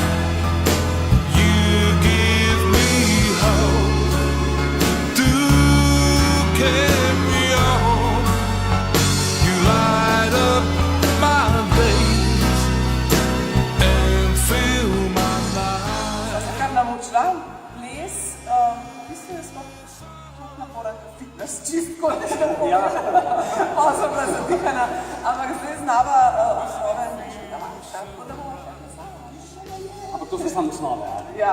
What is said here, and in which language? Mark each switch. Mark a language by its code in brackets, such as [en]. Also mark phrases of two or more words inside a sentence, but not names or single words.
[en] You give me hope to carry on. You light up my days and fill my life. [sl] Se kar naučila, ples, v bistvu je sploh naporen fitness, čistko nekako. Ja. Pa sem bila zadihana, ampak zdaj znava osnove nečega manjša, tako da bomo še plesala. Ampak to so samo osnove, Ja.